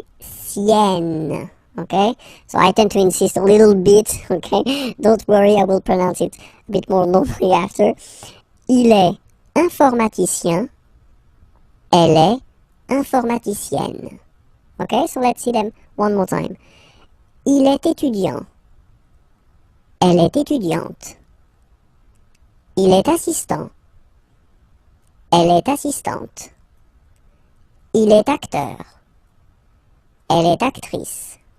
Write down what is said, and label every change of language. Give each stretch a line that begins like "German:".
English: Informaticienne. Okay, so I tend to insist a little bit, okay, don't worry, I will pronounce it a bit more normally after.
French: Il est informaticien, elle est informaticienne.
English: Okay, so let's see them one more time.
French: Il est étudiant, elle est étudiante. Il est assistant, elle est assistante. Il est acteur, elle est actrice.